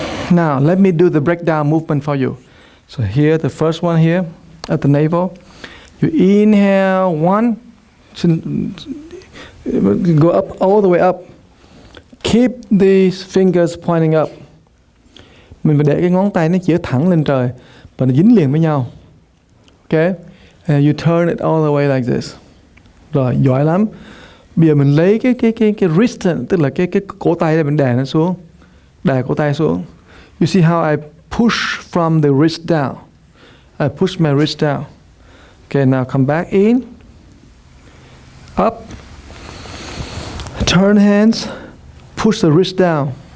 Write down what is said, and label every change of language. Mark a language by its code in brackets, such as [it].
[en] Now let me do the breakdown movement for you. So here, the first one here at the navel. You inhale 1, go up all the way up. Keep these fingers pointing up. [vi] Mình phải để cái ngón tay nó chỉ thẳng lên trời và nó dính liền với nhau. [en] Okay? And you turn it all the way like this. [vi] Rồi, giỏi lắm. Bây giờ mình lấy cái wrist, tức là cái cổ tay này, mình đè nó xuống. Đè cổ tay xuống. [en] You see how I push from the wrist down. I push my wrist down. Okay, now come back in. Up. Turn hands. Push the wrist down.